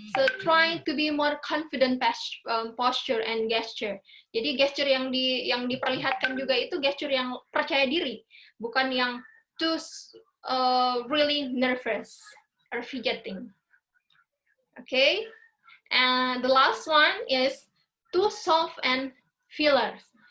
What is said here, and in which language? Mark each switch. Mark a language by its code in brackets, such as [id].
[en] So try to be more confident posture and gesture. [id] Jadi gesture yang diperlihatkan juga itu gesture yang percaya diri, bukan yang [en] too really nervous or fidgeting. Okay, and the last one is too soft and fillers.